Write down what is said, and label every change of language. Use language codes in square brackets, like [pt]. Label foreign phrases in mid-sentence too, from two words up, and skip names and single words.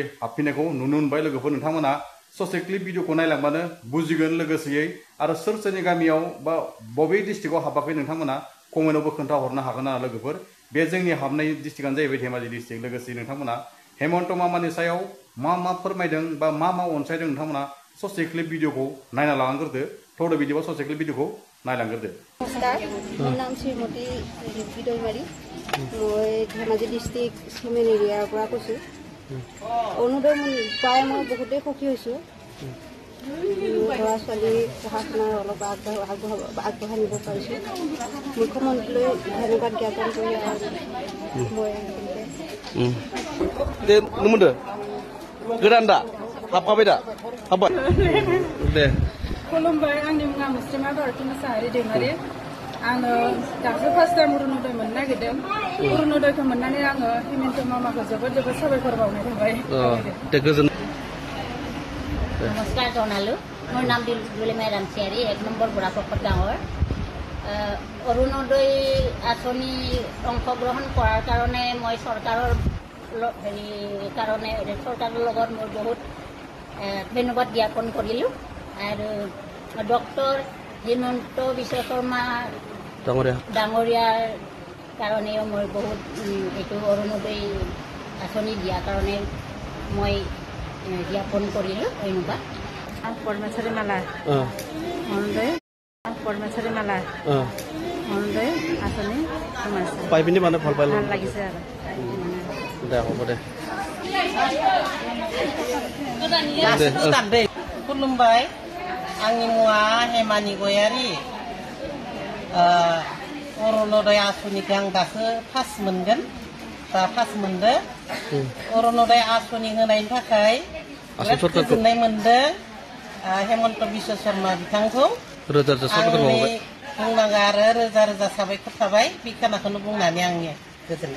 [brx] हाबफिननायखौ नुनो मोनबाय लोगोफोर नोंथांमोना ससे क्लिप भिडिअखौ नायलांबानो बुजिगोन लोगोसेयै आरो सोरनि गामियाव बा बबे डिस्ट्रिक्टआव हाबाखै नोंथांमोना कमेन्टआवबो खोन्थाहरनो हागोन आरो लोगोफोर बे जोंनि हाबनाय डिस्ट्रिक्टआनो जाहैबाय धेमाजि डिस्ट्रिक्ट लोगोसे नोंथांमोना हेमन्त मामानि सायाव मा फोरमायदों बा मा अनसायदों नोंथांमोना ससे क्लिप भिडिअखौ नायना लांग्रोदो थौदो बिदिबा ससे क्लिप भिडिअखौ नायलांग्रोदो [as] মোৰ নাম শ্ৰীমতী ৰিম্পী দৈমাৰী মই ধেমাজি ডিষ্ট্ৰিক্ট চিমেন এৰিয়াৰ পৰা কৈছোঁ অৰুণোদয় পাই মই বহুতেই সুখী হৈছোঁ ল'ৰা ছোৱালী পঢ়া শুনাৰ অলপ আগবঢ়াই নিব পাৰিছোঁ মুখ্যমন্ত্ৰীলৈ ধন্যবাদ জ্ঞাপন কৰি মই [brx] गोदान दा हाबखाबाय दा हाबबाय दे खुलुमबाय आंनि मुङा मुस्लिमा भारती मोसाहारि दैमारि आङो दासो [en] first time [brx] अरुणोदय मोननो नागिरदों अरुणोदयखौ मोननानै आङो हेमन्त मामाखौ जोबोद साबायखर बावनाय थाबाय दे गोजोन [as] নমস্কাৰ জনালু মোৰ নাম दिलुलिमाई रामसियारी 1 নম্বৰ বুঢ়াপকট গাঁৱৰ অৰুণোদয় আঁচনি অংশগ্ৰহণ কৰাৰ কাৰণে মই চৰকাৰৰ চৰকাৰৰ লগত মোৰ বহুত ধন্যবাদ জ্ঞাপন কৰিলোঁ আৰু ডক্টৰ হিমন্ত বিশ্ব শৰ্মা ডাঙৰীয়াৰ কাৰণেও মই বহুত এইটো অৰুণোদয় আঁচনি দিয়াৰ কাৰণে মই জ্ঞাপন কৰিলোঁ ধন্যবাদ পৰমেশ্বৰী মালা অৰুণোদয় পৰমেশ্বৰী মালা অৰুণোদয় আঁচনি পাই পিনি মানে ভাল পালোঁ ভাল লাগিছে আৰু দে হ'ব দে [brx] खुलुमबाय आंनि मुङा हेमानि गयारि अरुणोदय आसनिखौ आं दासो फार्स्ट मोनगोन दा फार्स्ट मोनदो अरुणोदय आसनि होनायनि थाखाय गोजोननाय मोनदों हेमन्त बिश्व शर्मा बिथांखौ बुंनांगौ आरो रोजा रोजा साबायखर थाबाय बे खोनाखौनो बुंनानै आंनि गोजोननाय